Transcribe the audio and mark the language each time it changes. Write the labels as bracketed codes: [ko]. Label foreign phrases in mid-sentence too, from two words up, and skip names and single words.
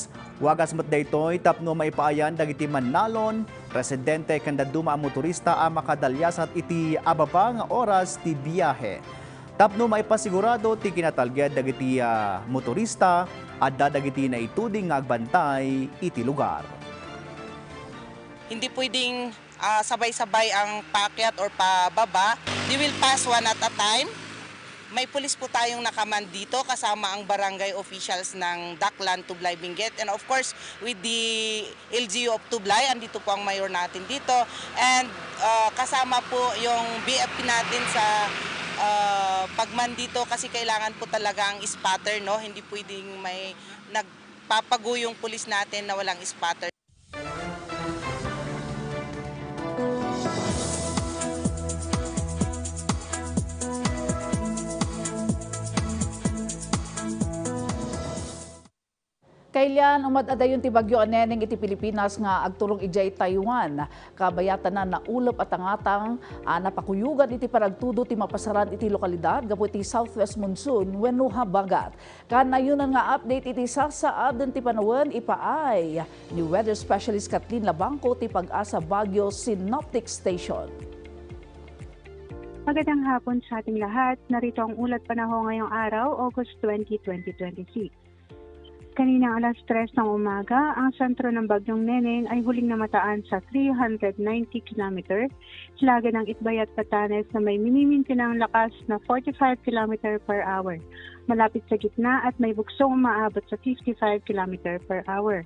[ilo] Wagas met daytoy tapno maipaayan dagiti manlalon, residente ken daduma a motorista a makadalyasat iti ababa nga oras ti biyahe. Tapno maipasigurado ti kinatalged dagiti motorista at dadagiti na ituding nga agbantay iti lugar. [tl] Hindi pwedeng sabay-sabay ang paakyat or pababa. [en] They will pass one at a time. [tl] May pulis po tayong nakaman dito kasama ang barangay officials ng Daklan, Tublay, Benguet. [en] And of course, with the LGU of Tublay, [tl] andito po ang mayor natin dito. And kasama po yung BFP natin sa pagman dito kasi kailangan po talaga ang spotter, no? Hindi pwedeng may nagpapago yung pulis natin na walang spotter. [ilo] Kailan umadadayon ti bagyo Neneng iti Pilipinas nga agturong ijay Taiwan. Kabayatan na naulap at angatang napakuyugan iti paragtudo ti mapasaran iti lokalidad gapu iti [en] southwest monsoon [ilo] wenno habagat. Kanayunan nga update iti sasaaden ti panawen ipaay ni [en] weather specialist [ilo] Kathleen Labangco ti Pag-asa Baguio Synoptic Station. [tl] Magandang hapon sa ating lahat. Narito ang ulat panahon ngayong araw, August 20, 2026. Kaninang alas 3 ng umaga, ang sentro ng Bagyong Neneng ay huling namataan sa 390 km, hilaga ng Itbay at Batanes na may minimintinang lakas na 45 [en] km per hour, [tl] malapit sa gitna at may buksong umaabot sa 55 [en] km per hour.